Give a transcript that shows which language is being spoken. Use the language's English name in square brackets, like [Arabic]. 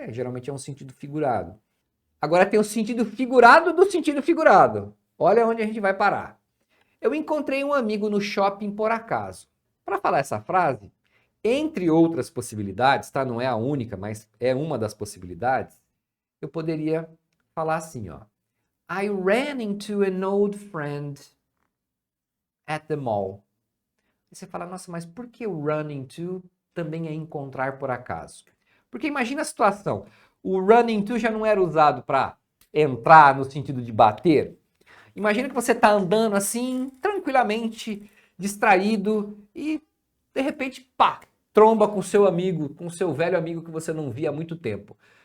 [Portuguese] Geralmente é um sentido figurado. Agora tem o sentido figurado do sentido figurado. Olha onde a gente vai parar. Eu encontrei um amigo no shopping por acaso. Para falar essa frase, entre outras possibilidades, tá? Não é a única, mas é uma das possibilidades. Eu poderia falar assim, ó. [English] I ran into an old friend at the mall. [Portuguese] E você fala, nossa, mas por que o run into também é encontrar por acaso? Porque imagina a situação. O run into já não era usado para entrar no sentido de bater. Imagina que você está andando assim, tranquilamente, distraído e de repente, pá, tromba com seu amigo, com seu velho amigo que você não via há muito tempo.